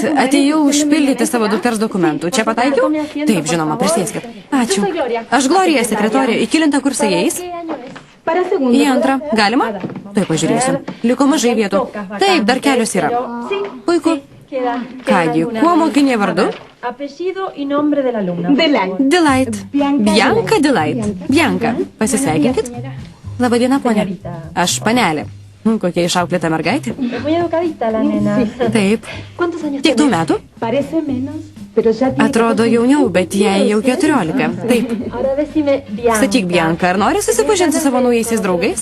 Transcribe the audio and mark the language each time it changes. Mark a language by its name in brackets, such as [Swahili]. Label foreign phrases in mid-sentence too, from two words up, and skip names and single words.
[Lithuanian] Atėjau užpildyti savo dukters dokumentų. Čia pataikiau? Taip, žinoma, prisėskit. Ačiū. Aš Glorija, sekretorė. Į kelintą kursą eis? Į 2. Galima? Tuoj pažiūrėsiu. Liko mažai vietų. Taip, dar kelios yra. Puiku. Kągi, kuo mokinė vardu? Delight. Bianca Delight. Bianca, pasisveikinkit. Labadiena, ponė. Aš panelė. Kokia išauklėta mergaitė? Taip. Kiek tų metų? Atrodo jauniau, bet jai jau 14. Taip. Sakyk, Bianca, ar nori susipažinti su savo naujaisiais draugais?